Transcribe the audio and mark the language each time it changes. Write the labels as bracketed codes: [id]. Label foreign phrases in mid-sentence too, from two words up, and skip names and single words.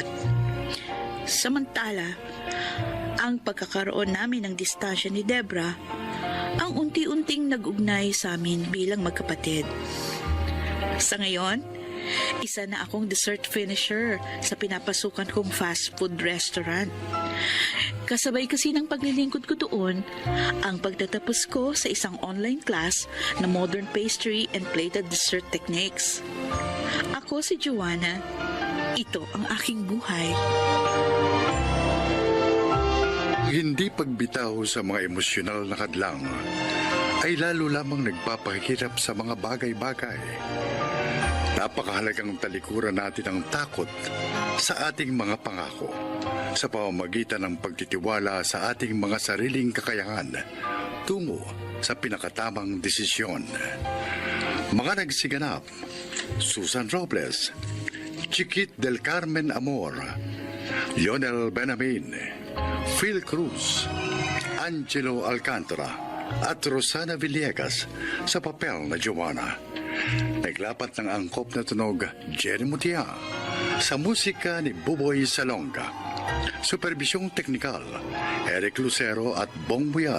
[tl] Samantala, ang pagkakaroon namin ng distansya ni Debra ang unti-unting nag-ugnay sa amin bilang magkapatid. Sa ngayon, isa na akong [en] dessert finisher [tl] sa pinapasukan kong [en] fast food restaurant. [tl] Kasabay kasi ng paglilingkod ko doon, ang pagtatapos ko sa isang [en] online class [tl] na [en] modern pastry and plated dessert techniques. [tl] Ako si Joanna. Ito ang aking buhay. Hindi pagbitaw sa mga emosyonal na kadlang ay lalo lamang nagpapahirap sa mga bagay-bagay. Napakahalagang talikuran natin ang takot sa ating mga pangako sa pamamagitan ng pagtitiwala sa ating mga sariling kakayahan tungo sa pinakatamang desisyon. Mga nagsiganap, Susan Robles, Chiquit del Carmen Amor, Lionel Benamin, Phil Cruz, Angelo Alcantara at Rosana Villegas sa papel na Joanna. Naglapat ng angkop na tunog Jerry Mutia sa musika ni Buboy Salonga. Supervisyong teknikal Eric Lucero at Bong Buyar.